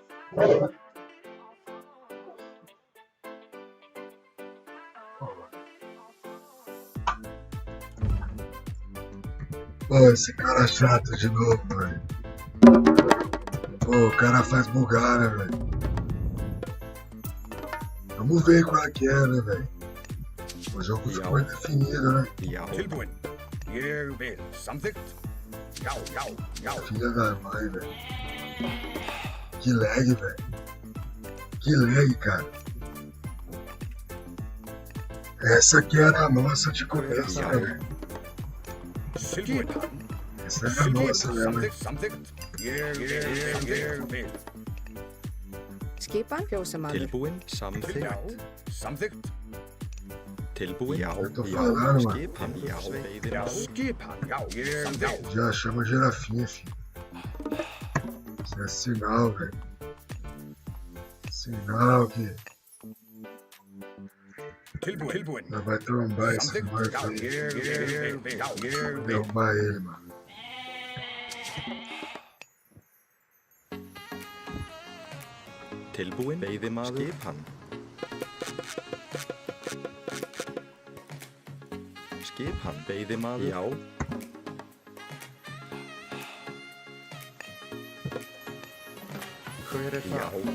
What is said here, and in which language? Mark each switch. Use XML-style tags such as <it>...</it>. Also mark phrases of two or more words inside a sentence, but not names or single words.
<pt>Pô, esse cara é chato de novo, velho. Pô, o cara faz bugar, né, velho? Vamos ver qual é que é, né, velho? O jogo ficou indefinido, né?</pt> <is>Já. Tilbúin. Ég vil. Samþykkt. Já, já, já.</is> <pt>Filha da mãe, velho. Que lag, velho. Que lag, cara. Essa aqui era a nossa de começo, né, velho?</pt> <is>Skipan.</is> <pt>Essa era a nossa mesmo, hein?</pt> <is>Samþykkt. Ég vil. Skipan, fjósamaður. Tilbúin, Já. samþykkt. Samþykkt. Tilbúin, já,</is> <pt>Eu tô</pt> <is>já.</is> <pt>falando, mano.</pt> <is>Skipan, já. Já. Veiðimaður. Skipan. Já. Samþykkt.</is> <pt>Já chama girafinha, filho. Isso é sinal, velho. Sinal que</pt> <is>Tilbúin.</is> <pt>ela vai trombar esse</pt> <is>Samþykkt.</is> <pt>marco</pt> <is>Já.</is> <pt>aí.</pt> <is>Ég vil. Já. Ég vil.</is> <pt>Derrubar ele, mano.</pt> <is>Tilbúin, veiðimaður. Skipan. Skipan, veiðimaður. Já. Hver er það?</is>